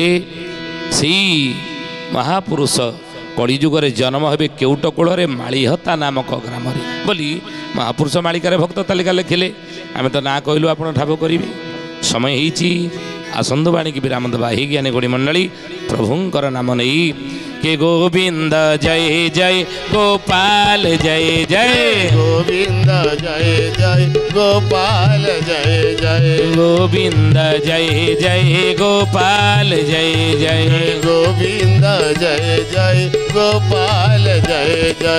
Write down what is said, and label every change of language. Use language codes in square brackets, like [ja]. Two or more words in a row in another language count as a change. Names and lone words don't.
[or] ସେଇ ମହାପୁରୁଷ କଳିଯୁଗରେ ଜନ୍ମ ହେବେ କେଉଟ କୂଳରେ ମାଳିହତା ନାମକ ଗ୍ରାମରେ ବୋଲି ମହାପୁରୁଷ ମାଳିକାରେ ଭକ୍ତ ତାଲିକା ଲେଖିଲେ। ଆମେ ତ ନାଁ କହିଲୁ ଆପଣ ଠାବ କରିବେ। ସମୟ ହେଇଛି ଆସନ୍ତୁ ବାଣୀକି ବିରାମ ଦେବା। ଏହି ଜ୍ଞାନୀ ଗୁଣୀ ମଣ୍ଡଳୀ ପ୍ରଭୁଙ୍କର ନାମ ନେଇ [hi] के गोविंद जय जय गोपाल जय जय गोविंद जय जय गोपाल जय जय गोविंद जय जय गोपाल जय जय गोविंद जय जय गोपाल जय जय